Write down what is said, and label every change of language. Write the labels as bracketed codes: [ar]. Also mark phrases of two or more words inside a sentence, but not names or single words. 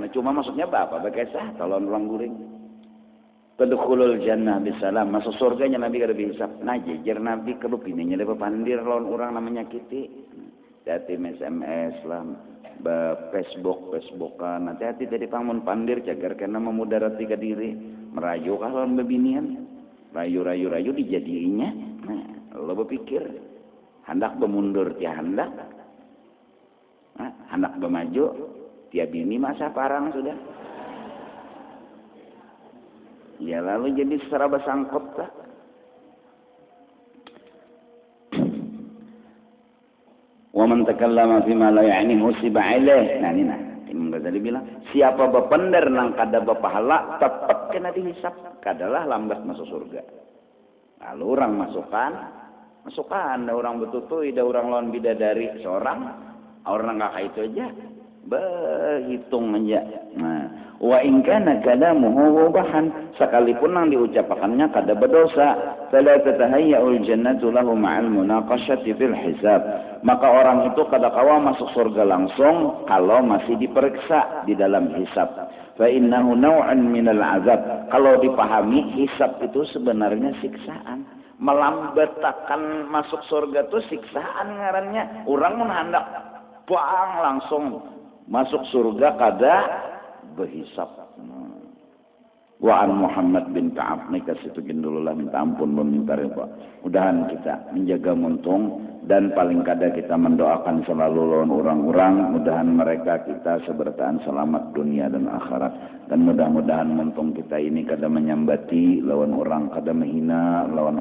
[bjn] cuma maksudnya apa bekesah kalau orang guring [ar] تدخل الجنة بسلام [bjn] masuk surganya Nabi kada dihisab nah jejer Nabi kada pinanya lepa pandir lawan orang namanya kiti hati SMS lah Facebookan hati-hati tadi pangun pandir jagar kena memudarati ke diri merayu kah lawan bebinian rayu dijadiinya nah lo berpikir hendak bermundur dia hendak bermaju dia bini masa parang sudah ya lalu jadi serba sangkut tak wa [ar] من تكلم فيما لا يعنيه [bjn] siba ilaih nah ini Imam Ghazali bilang siapa bepender nang kada bepahala tetap kena dihisab kadalah lambat masuk surga lalu orang masukkan ada orang betutui, ada orang lawan bidadari seorang, orang kakak itu aja, berhitung aja. Nah, [ar] وإن كان كلامه مباحا, [bjn] sekalipun yang diucapkannya kada berdosa, [ar] فلا تتهيأ الجنة له مع المناقشة في الحساب. [bjn] Maka orang itu kada kawa masuk surga langsung kalau masih diperiksa di dalam hisab. [ar] فإنه نوعا من العذاب. [bjn] Kalau dipahami hisab itu sebenarnya siksaan. Melambatakan masuk surga itu siksaan ngarannya orang mun hendak bang langsung masuk surga kada berhisab [ar] وعن محمد بن كعب [bjn] nih kasih tukin dulu lah minta ampun meminta reba mudahan kita menjaga muntung dan paling kada kita mendoakan selalu lawan orang-orang mudahan mereka kita sebertaan selamat dunia dan akhirat dan mudah-mudahan muntung kita ini kada menyambati lawan orang kada menghina lawan